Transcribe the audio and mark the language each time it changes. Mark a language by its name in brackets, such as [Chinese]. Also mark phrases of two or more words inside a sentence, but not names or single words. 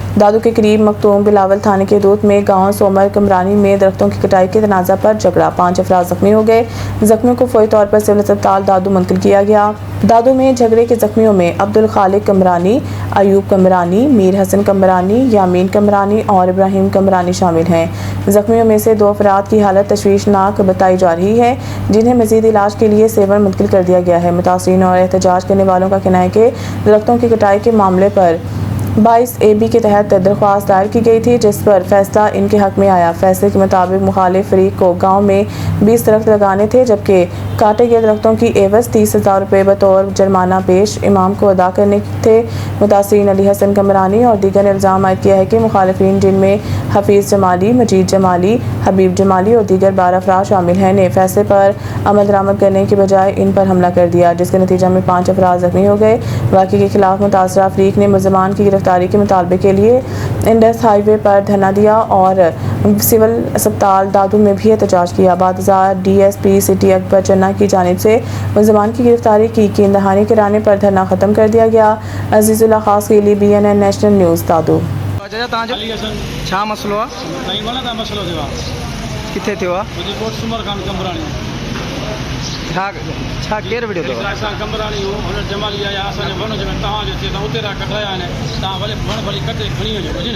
[Urdu] دادو کے قریب مخدوم بلاول تھانے کے دوت میں گاؤں سومر کمرانی میں درختوں کی کٹائی کے تنازعہ پر جھگڑا، 5 افراد زخمی ہو گئے. زخمیوں کو فوری طور پر سول اسپتال دادو منتقل کیا گیا. دادو میں جھگڑے کے زخمیوں میں عبدالخالق کمرانی، ایوب کمرانی، میر حسن کمرانی، یامین کمرانی اور ابراہیم کمرانی شامل ہیں. زخمیوں میں سے 2 افراد کی حالت تشویشناک بتائی جا رہی ہے، جنہیں مزید علاج کے لیے سیور منتقل کر دیا گیا ہے. متاثرین اور احتجاج کرنے والوں کا کہنا ہے کہ درختوں کی کٹائی کے معاملے پر 22AB کے تحت درخواست دائر کی گئی تھی، جس پر فیصلہ ان کے حق میں آیا. فیصلے کے مطابق مخالف فریق کو گاؤں میں 20 درخت لگانے تھے، جبکہ کاٹے گئے درختوں کے عوض 30,000 روپے بطور جرمانہ پیش امام کو ادا کرنے تھے. متاثرین علی حسن کمرانی اور دیگر نے الزام عائد کیا ہے کہ مخالفین، جن میں حفیظ جمالی، مجید جمالی، حبیب جمالی اور دیگر 12 افراد شامل ہیں، نے فیصلے پر عمل درآمد کرنے کے بجائے ان پر حملہ کر دیا، جس کے نتیجے میں 5 افراد زخمی ہو گئے. واقعے کے خلاف متاثرہ فریق نے ملزمان کی گرفتاری کے مطالبے کے لیے انڈس ہائی وے پر دھرنا دیا اور سول اسپتال دادو میں بھی احتجاج کیا. بادشاہ DSP سٹی اکبر چنا کی جانب سے ملزمان کی گرفتاری کی کین دہانی کرانے پر دھرنا ختم کر دیا گیا. عزیزاللہ خاص کے لیے BNN نیشنل نیوز دادو. [Sindhi] छा मसलो आहे? मसलो थियो आहे किथे थियो आहे? मुंहिंजी कोट सुमर खान कमराणी छा केरु विड़ियो अथव? असां कमराणी हो हुन जमाली आया असांजो वण जेका तव्हांजो थिए तव्हां उते रहा कटाया आहिनि, तव्हां भले वण भली कटे खणी वञो बुझी न।